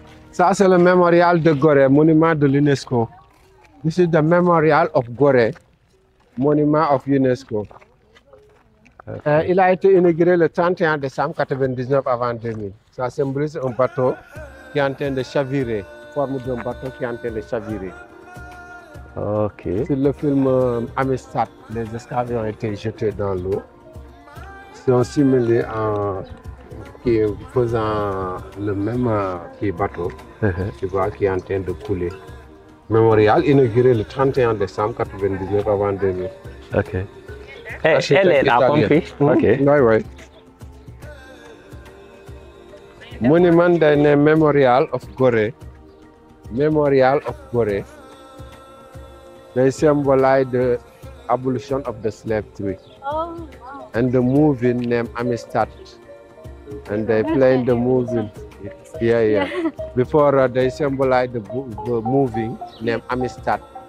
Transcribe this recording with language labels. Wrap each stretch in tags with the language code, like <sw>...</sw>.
<fr>Ça, c'est le mémorial de Gorée, monument de l'UNESCO.</fr> <en>This is the memorial of Gorée, monument of UNESCO.</en> <fr>Il a été inauguré le 31 décembre 1999 avant 2000. Ça symbolise un bateau qui est en train de chavirer, forme d'un bateau qui est en train de chavirer. Ok. C'est le film Amistad, les esclaves ont été jetés dans l'eau. Sont simulés en qui faisant le même bateau, tu vois, qui est en train de couler. Mémorial inauguré le 31 décembre 1999 avant 2000. Ok. Elle est là, compris. Ok. Oui, oui. Monument d'un</fr> <en>Memorial of Gorée. Memorial of Gorée. They symbolize the abolition of the slavery. Oh, wow. And the movie named Amistad. And they play the movie. Yeah. Before they symbolize the movie named Amistad.</en>